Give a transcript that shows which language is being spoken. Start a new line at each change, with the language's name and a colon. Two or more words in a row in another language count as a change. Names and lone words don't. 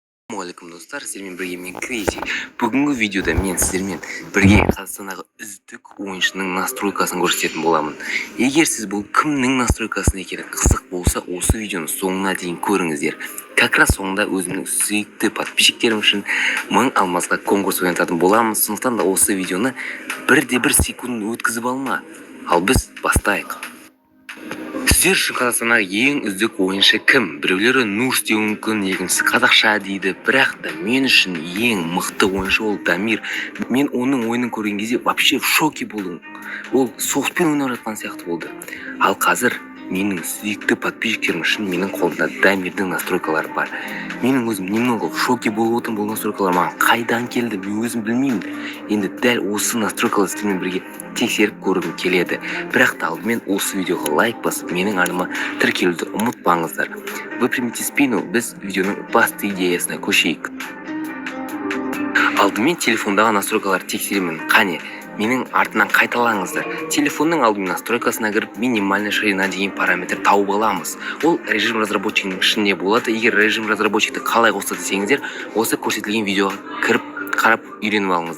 Kazakh: Assalamualaikum достар, сіздермен бірге мен Крейзи. Бүгінгі видеода мен сіздермен бірге Қазақстандағы үздік ойыншының настройкасын көрсететін боламын. Егер сіз бұл кімнің настройкасын екені қызық болса, осы видеоны соңына дейін көріңіздер.
Russian: Как раз
Kazakh: соңында өзімнің сүйікті подписчиктерім үшін 1000 алмазға конкурс ойнататын боламын. Сондықтан да осы видеоны бірде-бір секунд өткізіп алма. Ал біз бастайық. Сіздер үшін Қазақстандағы ең үздік ойыншы кім? Біреулері Нурс деуі мүмкін, екіншісі қазақша дейді, бірақ та мен үшін ең мықты ойыншы ол Дамир. Мен оның ойынын көрген кезде
Russian: вообще в шоке
Kazakh: болдым. Ол соғыспен ойнап жатқан сияқты болды. Ал қазір менің сүйікті подписчиктерім үшін менің қолымда Дамирдің настройкалары бар. Менің өзім
Russian: немного в шоке
Kazakh: болып отырмын, бұл настройкалар маған қайдан келді, мен өзім білмеймін. Енді дәл осы настройкаларды сіздермен бірге тексеріп көргім келеді. Бірақ та алдымен осы видеоға лайк басып, менің арнама тіркелуді ұмытпаңыздар.
Russian: Вы примите спину,
Kazakh: біз видеоның басты идеясына көшейік. Алдымен телефондағы настройкаларды тексеремін. Қане, менің артынан қайталаңыздар. Телефонның алдымен настройкасына кіріп,
Russian: минимальный ширина
Kazakh: деген параметр тауып аламыз. Ол
Russian: режим разработчигінің
Kazakh: ішінде болады. Егер
Russian: режим разработчикті
Kazakh: қалай қосты десеңіздер, осы көрсетілген видеоға кіріп қарап үйреніп алыңыздар.